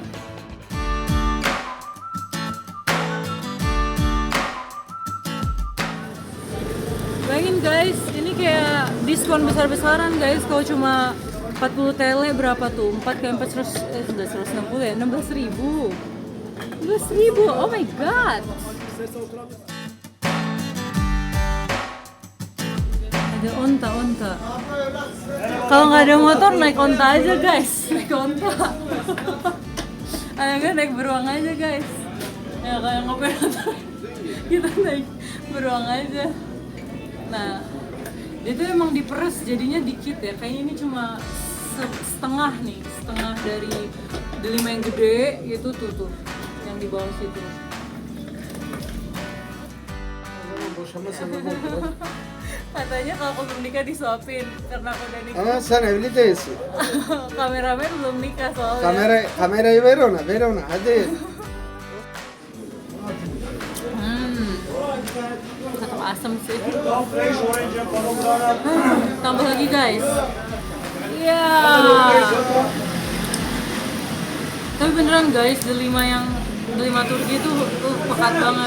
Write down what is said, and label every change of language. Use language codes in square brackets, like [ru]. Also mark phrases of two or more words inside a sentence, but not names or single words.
[id] Bayangin guys, ini kayak diskon besar-besaran guys. Kalau cuma 40 tele berapa tuh? 4 kali 4 sudah 160 ya? 16.000. 16.000, [en] oh my god. [id] Ada onta. Kalau nggak ada motor naik onta aja guys. Naik onta. Ayo kan naik beruang aja guys. Ya kayak ngopi motor. Kita naik beruang aja. Nah, itu emang diperes jadinya dikit ya. Kayaknya ini cuma setengah dari delima yang gede itu tuh yang di bawah situ. Katanya kalau aku belum nikah disuapin karena aku udah nikah. [tr] Ama sen evli değilsin. [id] Kameramen belum nikah soalnya. [tr] Kamerayı ver ona hadi. [id] Tetap asem sih. Tambah lagi guys. Iya. Tapi beneran guys, delima Turki itu pekat banget.